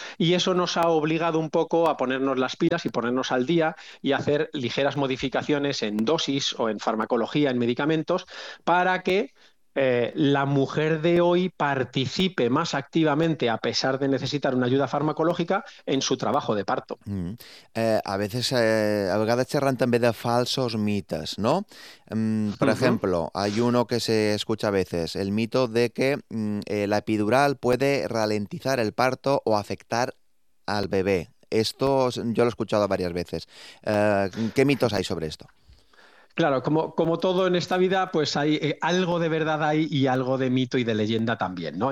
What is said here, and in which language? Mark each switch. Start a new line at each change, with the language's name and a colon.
Spanish: Y eso nos ha obligado un poco a ponernos las pilas y ponernos al día y hacer ligeras modificaciones en dosis o en farmacología, en medicamentos, para que la mujer de hoy participe más activamente, a pesar de necesitar una ayuda farmacológica, en su trabajo de parto.
Catalan: A vegades xerren també de falsos mites, no? Per exemple,
Spanish: hay uno que se escucha a veces, el mito de que la epidural puede ralentizar el parto o afectar al bebé. Esto yo lo he escuchado varias veces. ¿Qué mitos hay sobre esto? Claro, como todo en esta vida, pues hay algo de verdad ahí y algo de mito y de leyenda también, ¿no?